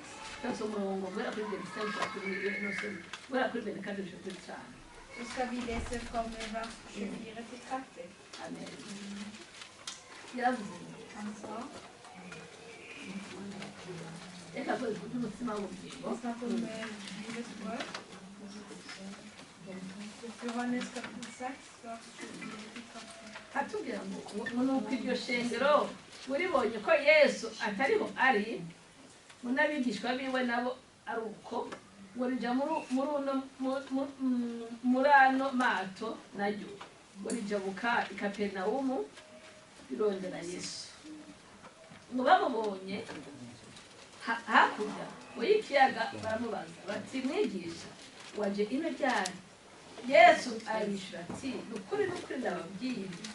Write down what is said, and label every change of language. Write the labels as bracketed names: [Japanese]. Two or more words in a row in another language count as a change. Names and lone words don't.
[Swedish] Då ska vi läsa från vers 24 till 30. Han sa. Det snackar om livets bröd. Johannes kapitel 6, vers 24 till 30. [Rundi] atubwira ngo nuko iryo shengero uribonye ko Yesu atariho ari n'abigishwa biwe nabo ari uko ngo rija muri ano mato naryo ngo rijabuka i Kaperinawumu rirondera Yesu ngo bamubonye hakurya y'ikiyaga baramubaza bati mwigisha waje ino ryari Yesu arishura ati ukuri ndababwiye